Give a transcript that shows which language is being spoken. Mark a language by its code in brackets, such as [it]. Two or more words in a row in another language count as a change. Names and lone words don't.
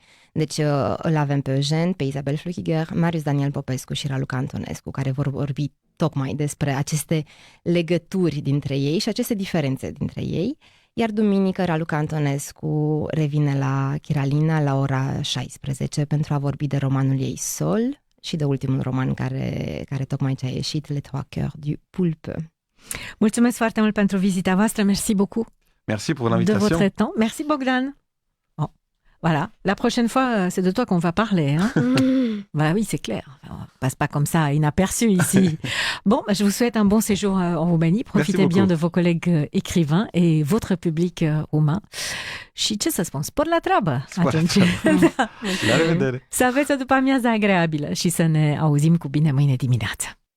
[ro] Deci îl avem pe Eugen, pe Isabel Flückiger, Marius Daniel Popescu și Raluca Antonescu, care vor vorbi tocmai despre aceste legături dintre ei și aceste diferențe dintre ei. Iar duminică Raluca Antonescu revine la Chiralina la ora 16 pentru a vorbi de romanul ei Sol și de ultimul roman care tocmai ce a ieșit, Les Trois Cœurs du Poulpe. Mulțumesc foarte mult pentru vizita voastră, [fr] merci beaucoup. Merci pour l'invitation. De votre temps. Merci Bogdan. Oh, voilà, la prochaine fois, c'est de toi qu'on va parler. Hein? Bah oui, c'est clair. On passe pas comme ça inaperçu ici. Bon, je vous souhaite un bon séjour en Roumanie. Profitez bien de vos collègues écrivains et votre public roumain. [ro] Și ce să spun, spor la treabă atunci. La revedere! Să aveți o după amiază agreabilă și să ne auzim cu bine mâine dimineață.